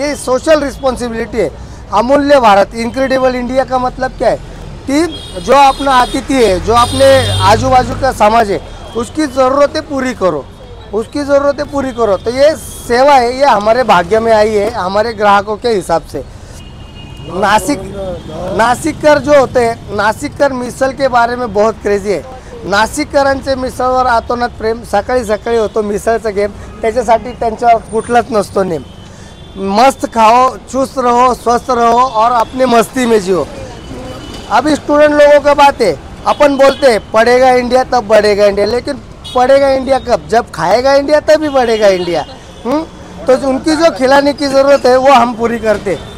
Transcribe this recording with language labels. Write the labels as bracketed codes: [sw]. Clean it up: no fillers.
[hi] ये social responsibility है। अमूल्य भारत, इनक्रेडिबल इंडिया का मतलब क्या है कि जो अपना अतिथि है, जो अपने आजू बाजू का समाज है, उसकी ज़रूरतें पूरी करो, उसकी ज़रूरतें पूरी करो। तो ये सेवा है, ये हमारे भाग्य में आई है, हमारे ग्राहकों के हिसाब से। नाशिककर जो होते हैं, नाशिककर मिसल के बारे में बहुत क्रेजी [mr] आहे। नाशिककरांचे मिसळवर आतोनात प्रेम, सकाळी सकाळी होतो मिसळचा गेम, त्याच्यासाठी त्यांच्यावर कुठलाच नसतो नेम। [hi] मस्त खाओ, चुस्त रहो, स्वस्थ रहो और अपने मस्ती में जियो। अभी स्टूडेंट लोगों का बात है, अपन बोलते हैं पढ़ेगा इंडिया तब बढ़ेगा इंडिया, लेकिन पढ़ेगा इंडिया कब? जब खाएगा इंडिया तभी बढ़ेगा इंडिया। तो उनकी जो खिलाने की ज़रूरत है वो हम पूरी करते।